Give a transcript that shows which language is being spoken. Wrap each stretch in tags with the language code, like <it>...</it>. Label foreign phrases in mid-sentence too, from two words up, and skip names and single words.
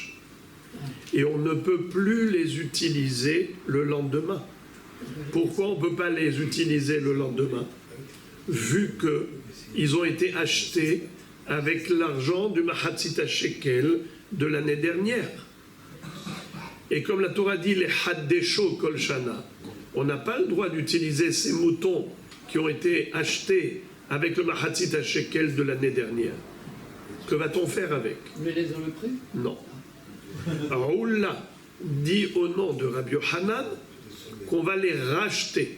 <fr>Et on ne peut plus les utiliser le lendemain. Pourquoi on ne peut pas les utiliser le lendemain? Vu qu'ils ont été achetés avec l'argent du</fr> <he>מחצית שקל</he> <fr>de l'année dernière. Et comme la Torah dit, les</fr> <he>חדשהו כל שנה,</he> <fr>on n'a pas le droit d'utiliser ces moutons qui ont été achetés avec le</fr> <he>מחצית שקל</he> <fr>de l'année dernière. Que va-t-on faire avec? Vous les laissez dans le prix? Non. Raoula dit au nom de Rabbi Yochanan qu'on va les racheter.</fr>